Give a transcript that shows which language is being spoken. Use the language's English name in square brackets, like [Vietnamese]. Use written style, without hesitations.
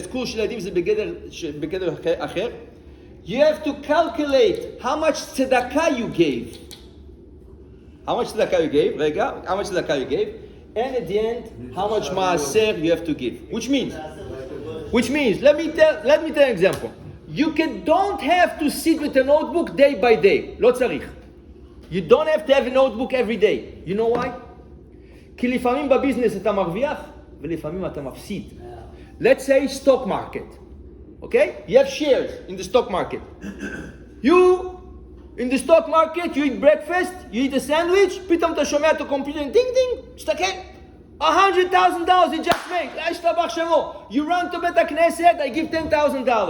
[Hebrew] סקול של ילדים זה בגדר אחר. [English] You have to calculate how much tzedakah you gave. How much tzedakah you gave? רגע, how much tzedakah you gave? And at the end, how much maaser you have to give. Which means, let me tell you an example. You don't have to sit with a notebook day by day. [Hebrew] לא צריך. [English] You don't have to have a notebook every day. You know why? [Hebrew] כי לפעמים בביזנס אתה מרוויח ולפעמים אתה מפסיד. [English] Let's say stock market. Okay? You have shares in the stock market. You, in the stock market, you eat breakfast, you eat a sandwich, [Hebrew] פתאום אתה שומע את הקומפיוטר, דינג דינג, תסתכל. [English] $100,000 you just made. [Hebrew] השתבח שמו. [English] You run to בית הכנסת, I give $10,000.